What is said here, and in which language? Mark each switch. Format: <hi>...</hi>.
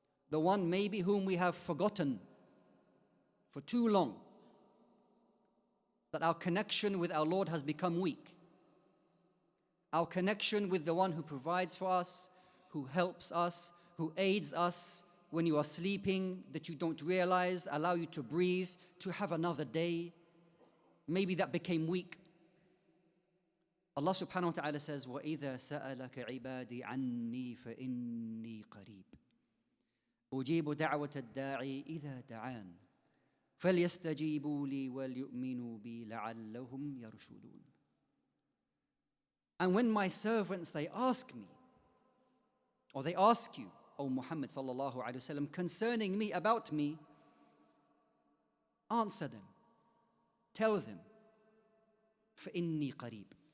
<en>The one maybe whom we have forgotten for too long, that our connection with our Lord has become weak. Our connection with the one who provides for us, who helps us, who aids us when you are sleeping, that you don't realize, allow you to breathe, to have another day. Maybe that became weak. Allah subhanahu wa ta'ala says,</en> <ar>وَإِذَا سَأَلَكَ عِبَادِي عَنِّي فَإِنِّي قَرِيبٌ أُجِيبُ دَعْوَةَ الدَّاعِي إِذَا دَعَانِ فَلْيَسْتَجِيبُوا لِي وَلْيُؤْمِنُوا بِي لَعَلَّهُمْ يَرْشُدُونَ.</ar> <en>And when my servants, they ask me, or they ask you, O Muhammad sallallahu alayhi wa sallam, concerning me, about me, answer them, tell them,</en> <ar>فَإِنِّي قَرِيبٌ.</ar>